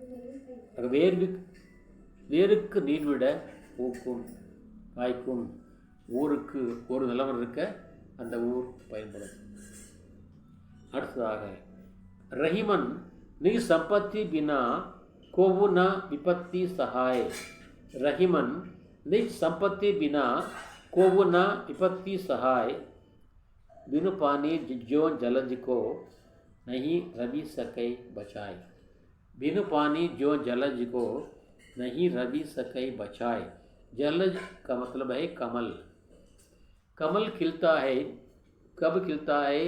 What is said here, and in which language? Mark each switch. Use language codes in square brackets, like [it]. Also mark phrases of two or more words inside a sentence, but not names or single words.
[ta] வேருக்கு நீர்விட பூக்கும் காய்க்கும் ஊருக்கு ஒரு நிலவரம் இருக்க அந்த ஊர் பயன்படும். [hi] அடுத்ததாக रहीमन निज संपत्ति बिना कोवु न विपत्ति सहाय. ரஹீமன் निज संपत्ति बिना कोवु न विपत्ति सहाय, बिनु पानी जो जलज को नहीं रवि सके बचाए. बिनु पानी जो जलज को नहीं रवि सके बचाए. जलज का मतलब है कमल. कमल खिलता है, कब खिलता है?